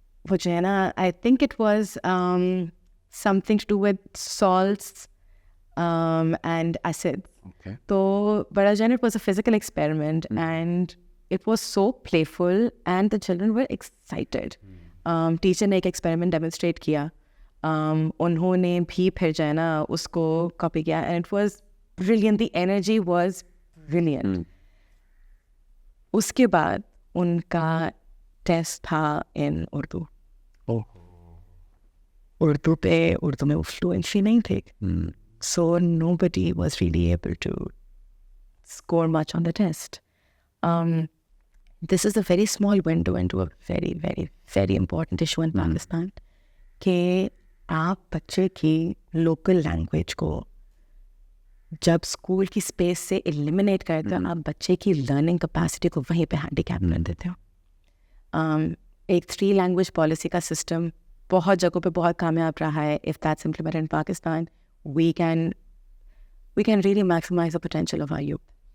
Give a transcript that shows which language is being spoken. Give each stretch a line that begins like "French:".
Urdu: وہ جو ہے نا
English: I think it was something to do with salts and acids.
Urdu: تو بڑا جان
English: it was a physical experiment and it was so playful and the children were excited.
Urdu: Teacher نے ایک experiment demonstrate کیا, انہوں نے بھی پھر جو ہے نا اس کو کاپی کیا
English: and it was brilliant. The energy was brilliant.
Urdu: اس کے بعد ان کا ٹیسٹ تھا in اردو. اردو میں وہ فلوئنسی نہیں تھی.
English: So nobody was really able to score much on the test. This is a very small window into a very, very, very important issue in Pakistan.
Urdu: کہ آپ بچے کی لوکل لینگویج کو جب اسکول کی اسپیس سے ایلیمنیٹ کرتے ہو آپ بچے کی لرننگ کیپیسٹی کو وہیں پہ ہینڈی کیپ کر دیتے ہو. ایک 3 لینگویج پالیسی کا سسٹم بہت جگہوں پہ بہت کامیاب رہا ہے.
English: If that's implemented in Pakistan, we can really maximize the potential of our youth.